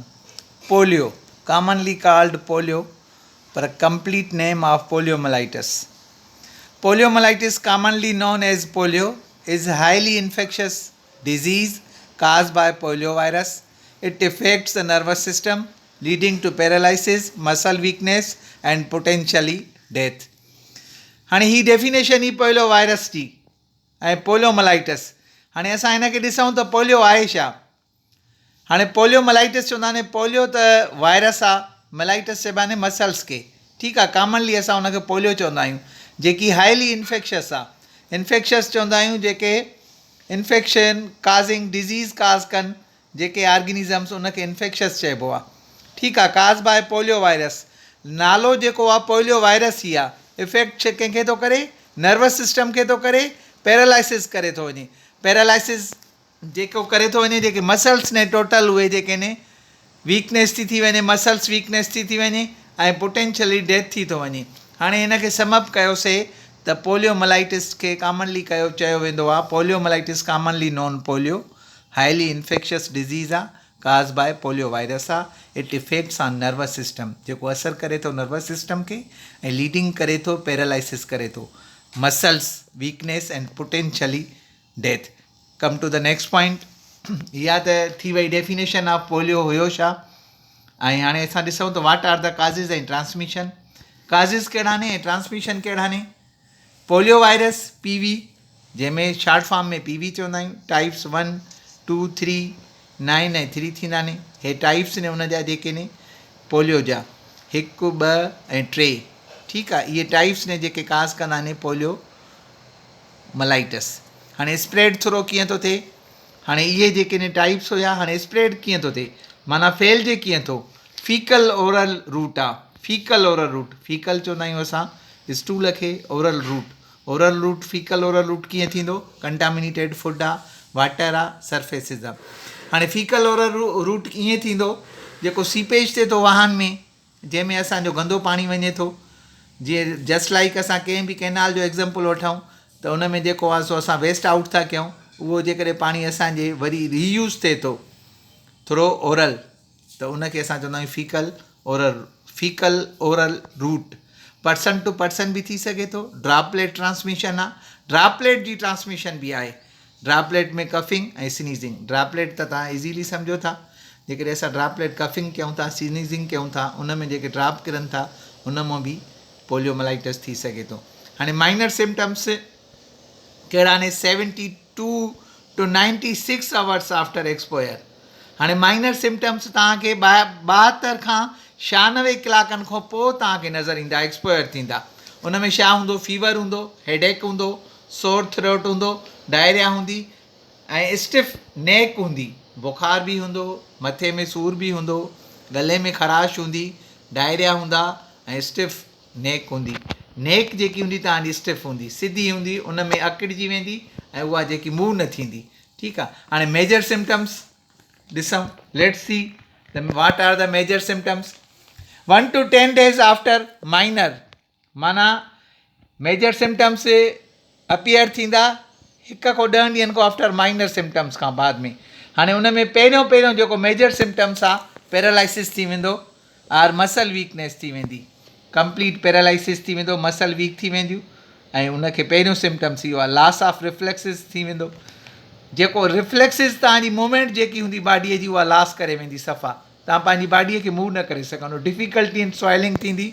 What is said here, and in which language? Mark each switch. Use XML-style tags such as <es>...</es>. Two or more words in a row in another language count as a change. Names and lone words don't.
<en>Polio, commonly called polio, but a complete name of poliomyelitis. Poliomyelitis, commonly known as polio, is a highly infectious disease caused by poliovirus. It affects the nervous system, leading to paralysis, muscle weakness, and potentially death.</en> <sd>हाणे ही डेफिनेशन ही</sd> <en>polio virus</en> <sd>जी ऐं पोलियोमलाइटिस. हाणे असां हिनखे ॾिसूं त पोलियो आहे छा. हाणे पोलियोमलाइटिस चवंदा आहिनि पोलियो त वायरस आहे, मलाइटिस चइबा आहिनि मसल्स खे. ठीकु आहे, कॉमनली असां हुनखे पोलियो चवंदा आहियूं, जेकी</sd> <en>highly infectious</en> <sd>आहे. इन्फेक्शियस चवंदा आहियूं जेके</sd> <en>infection causing disease cause</en> <sd>कनि, जेके ऑर्गेनिज़म्स उनखे इन्फेक्शियस चइबो आहे. ठीकु आहे,</sd> <en>cause by polio virus.</en> <sd>नालो जेको आहे</sd> <en>polio virus</en> <sd>ई आहे. इफेक्ट कंहिंखे थो करे,</sd> <en>nervous system</en> <sd>खे थो करे, पैरालाइसिस करे थो वञे. पैरालाइसिस जेको करे थो वञे, जेके मसल्स ने टोटल उहे जेके ने वीकनेस थी वञे,</sd> <en>muscles weakness</en> <sd>थी वञे ऐं</sd> <en>potentially death</en> <sd>थी थो वञे. हाणे हिनखे समअप कयोसीं त पोलियोमलाइटिस खे कॉमनली चयो वेंदो आहे.</sd> <en>poliomyelitis commonly known polio, highly infectious disease</en> <sd>आहे,</sd> <en>cause by polio virus</en> <sd>आहे.</sd> <en>it affects on nervous system,</en> <sd>जेको असरु करे थो</sd> <en>nervous system</en> <sd>खे ऐं लीडिंग करे थो, पैरालाइसिस करे थो,</sd> <en>muscles weakness and potentially death. come to the next point.</en> <sd>इहा त थी वई</sd> <en>definition of polio</en> <sd>हुयो छा. ऐं हाणे असां ॾिसूं त</sd> <en>what are the causes</en> <sd>ऐं ट्रांसमिशन. काज़िस कहिड़ा आहिनि ऐं ट्रांसमिशन कहिड़ा आहिनि. पोलियो वायरस PV, जंहिंमें</sd> <en>short form</en> <sd>में PV चवंदा आहियूं. टाइप्स 1, 2, 3, 9 ऐं 3 थींदा आहिनि. हे टाइप्स ने उन जा जेके ने पोलियो जा 1, 2 ऐं 3. ठीकु आहे, इहे टाइप्स ने जेके काज़ कंदा आहिनि पोलियो मलाइटिस. हाणे</sd> <en>spread through</en> <sd>कीअं थो थिए. हाणे इहे जेके ने टाइप्स हुया, हाणे स्प्रेड कीअं थो थिए, माना फैलिजे कीअं थो.</sd> <en>faecal oral route</en> <sd>आहे.</sd> <en>faecal oral route,</en> <sd>फीकल चवंदा आहियूं असां स्टूल खे,</sd> <en>oral route. oral route, faecal oral route कीअं थींदो. contaminated food</en> <sd>आहे, वाटर आहे, सरफेसिस आहे. हाणे</sd> <en>faecal oral route</en> <sd>ईअं थींदो जेको सीपेज थिए थो वाहन में, जंहिंमें असांजो गंदो पाणी वञे थो. जीअं</sd> <en>just like</en> <sd>असां कंहिं बि कैनाल जो एग्ज़ाम्पल वठूं त उन में जेको आहे सो असां</sd> <en>waste out</en> <sd>था कयूं. उहो जेकॾहिं पाणी असांजे वरी रीयूज़ थिए थो</sd> <en>through oral,</en> <sd>त उनखे असां चवंदा आहियूं</sd> <en>faecal oral. faecal oral route person to person</en> <sd>बि थी सघे थो.</sd> <en>droplet transmission</en> <sd>आहे. ड्रॉपलेट जी ट्रांसमिशन बि आहे. ड्रॉपलेट में कफिंग ऐं स्नीज़िंग. ड्रॉपलेट त तव्हां इज़ीली सम्झो था. जेकॾहिं असां</sd> <en>droplet coughing</en> <sd>कयूं था, स्नीज़िंग कयूं था, उन में जेके ड्रॉप किरनि था उन मां बि पोलियोमलाइटिस थी सघे थो. हाणे</sd> <en>minor symptoms</en> <sd>कहिड़ा आहिनि.</sd> <en>72 to 96 hours after exposure.</en> <sd>हाणे</sd> <en>minor symptoms</en> <sd>तव्हांखे 72 खां 96 कलाकनि खां पोइ तव्हांखे नज़र ईंदा, एक्सपोयर थींदा. उन में छा हूंदो. फीवर हूंदो, हेडेक हूंदो,</sd> <en>sore throat</en> <sd>हूंदो, डायरिया हूंदी ऐं</sd> <en>stiff neck</en> <sd>हूंदी. बुखार बि हूंदो, मथे में सूर बि हूंदो, गले में ख़राश हूंदी, डायरिया हूंदा ऐं</sd> <en>stiff neck</en> <sd>हूंदी. नेक जेकी हूंदी तव्हांजी स्टिफ हूंदी, सिधी हूंदी, उन में अकिड़िजी वेंदी ऐं उहा जेकी मूव न थींदी. ठीकु आहे. हाणे</sd> <en>major symptoms</en> <sd>ॾिसूं.</sd> <en>let's see the what are the major symptoms. 1 to 10 days after minor,</en> <sd>माना</sd> <en>major symptoms</en> <sd>अपीयर थींदा 1 खां 10 ॾींहंनि खां</sd> <en>after minor symptoms</en> <sd>खां बाद में. हाणे उन में पहिरियों जेको</sd> <en>major symptoms</en> <sd>आहे, पैरालाइसिस थी वेंदो आर</sd> <en>muscle weakness</en> <sd>थी वेंदी.</sd> <en>complete paralysis</en> <sd>थी वेंदो,</sd> <en>muscle weak</en> <sd>थी वेंदियूं ऐं उनखे पहिरियों सिम्टम्स इहो आहे.</sd> <en>loss of reflexes</en> <sd>थी वेंदो. जेको रिफ्लेक्सिस तव्हांजी मूवमेंट जेकी हूंदी बॉडीअ जी, उहा लॉस करे वेंदी सफ़ा. तव्हां पंहिंजी बॉडीअ खे मूव न करे सघंदो.</sd> <en>difficulty in swallowing थींदी.</en>